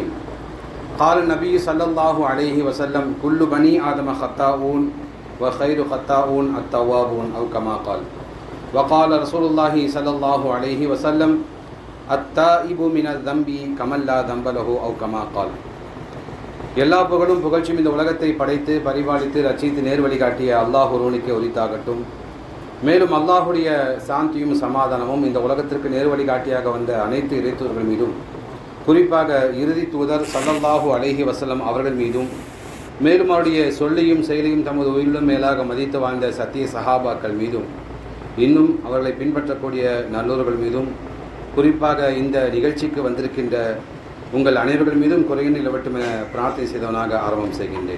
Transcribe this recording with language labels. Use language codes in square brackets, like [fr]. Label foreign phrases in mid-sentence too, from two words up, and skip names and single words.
[ar] قال النبي صلى الله عليه وسلم: كل بني آدم خطاؤون وخير خطاؤون التوابون أو كما قال. وقال رسول الله صلى الله عليه وسلم: التائب من الذنب كمن لا ذنب له أو كما قال. [ta] எல்லா புகழும் புகழ்ச்சியும் இந்த உலகத்தை படைத்து பரிபாலித்து ரட்சித்து நேர்வழி காட்டிய அல்லாஹ் ஒருவனுக்கே உரித்தாகட்டும். மேலும் அல்லாஹுடைய சாந்தியும் சமாதானமும் இந்த உலகத்திற்கு நேர்வழி காட்டியாக வந்த அனைத்து இறைத்தூர்கள் மீதும், குறிப்பாக இறுதி தூதர் [ar] صلى الله عليه وسلم [ta] அவர்கள் மீதும், மேலும் அவருடைய சொல்லையும் செயலையும் தமது உயிரிலும் மேலாக மதித்து வாழ்ந்த சத்திய சஹாபாக்கள் மீதும், இன்னும் அவர்களை பின்பற்றக்கூடிய நல்லோர்கள் மீதும், குறிப்பாக இந்த நிகழ்ச்சிக்கு வந்திருக்கின்ற உங்கள் அனைவர்கள் மீதும் குறையினில் இலவட்டும் என பிரார்த்தனை செய்தவனாக ஆரம்பம் செய்கின்றேன்.